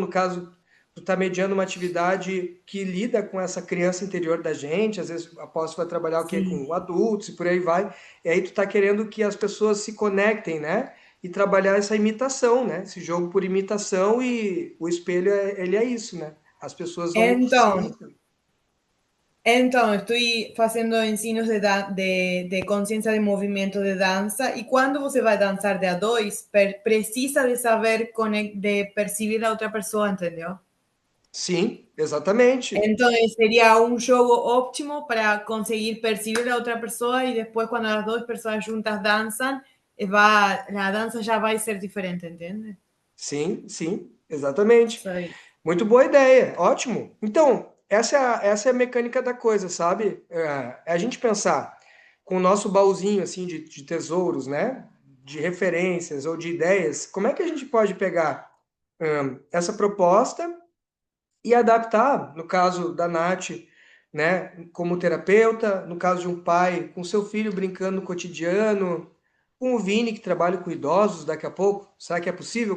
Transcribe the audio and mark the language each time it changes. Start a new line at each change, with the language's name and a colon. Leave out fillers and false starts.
Portuguese: No caso, tu tá mediando uma atividade que lida com essa criança interior da gente. Às vezes, após tu vai trabalhar o quê? Sim. Com adultos e por aí vai. E aí tu tá querendo que as pessoas se conectem, né? E trabalhar essa imitação, né? Esse jogo por imitação e o espelho, ele é isso, né? As pessoas vão se Então, imitando.
Spanish: estoy haciendo
Portuguese: ensinos
Spanish: de conciencia de movimiento de danza y cuando
Portuguese: você vai
Spanish: danzar
Portuguese: de a dois, precisa de saber
Spanish: de percibir a otra persona,
Portuguese: ¿entendeu? Sim, exatamente.
Spanish: Entonces sería un juego óptimo para conseguir percibir a otra persona y después cuando las dos personas juntas danzan, la danza ya va a ser diferente, ¿entiendes?
Portuguese: Sim, sim, exatamente.
Spanish: Soy-
Portuguese: Muito boa ideia, ótimo. Então, essa é a mecânica da coisa, sabe? É a gente pensar com o nosso baúzinho assim de tesouros, né? De referências ou de ideias, como é que a gente pode pegar essa proposta e adaptar, no caso da Nath, né, como terapeuta, no caso de um pai com seu filho brincando no cotidiano, com o Vini que trabalha com idosos daqui a pouco, será que é possível?